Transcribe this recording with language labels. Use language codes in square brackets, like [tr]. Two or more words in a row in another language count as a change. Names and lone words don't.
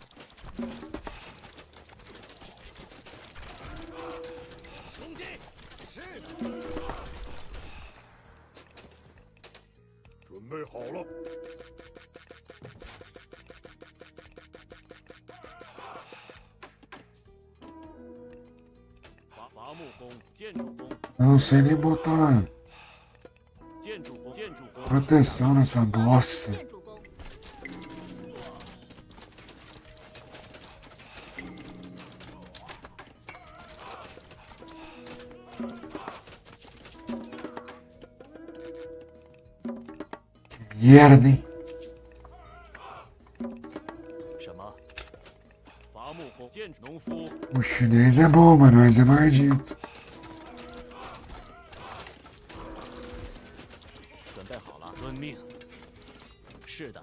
[zh] 攻击！是的。准备好了。伐木工，建筑工。 [pt] Eu não sei nem botar [zh] 建筑工，建筑工。 [pt] proteção nessa bosta. [zh] 建筑工。 [pt] Merda, hein? [zh] 什么？伐木工，建筑农夫。 [pt] O chinês é bom, mas nós é maldito. [zh] 准备好了，遵命。是的。